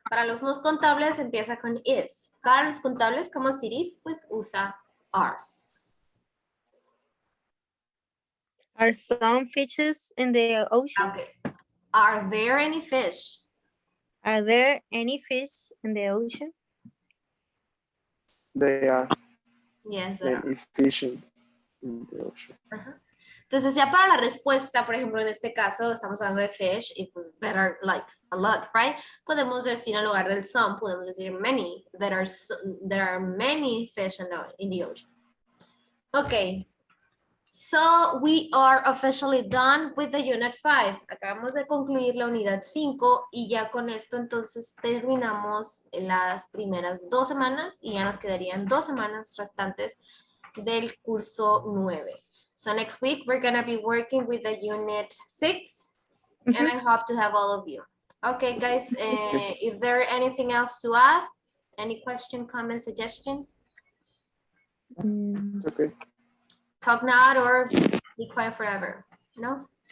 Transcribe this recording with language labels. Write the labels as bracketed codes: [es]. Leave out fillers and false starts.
[es] Para los no contables empieza con is. Para los contables como cities, pues usa are. [en] Are some fishes in the ocean? Okay. Are there any fish? Are there any fish in the ocean? They are Yes, there are. many fishing in the ocean. [es] Ajá. Entonces ya para la respuesta, por ejemplo, en este caso estamos hablando de fish y pues [en] there are like a lot, right? [es] Podemos decir en lugar del some, podemos decir many. [en] There are many fish in the ocean. Okay. So we are officially done with the unit 5. [es] Acabamos de concluir la unidad 5 y ya con esto entonces terminamos las primeras 2 semanas y ya nos quedarían 2 semanas restantes del curso 9. [en] So next week we're gonna be working with the unit 6 and I hope to have all of you. Okay guys, if there anything else to add, any question, comment, suggestion? Okay. Talk now or be quiet forever. No?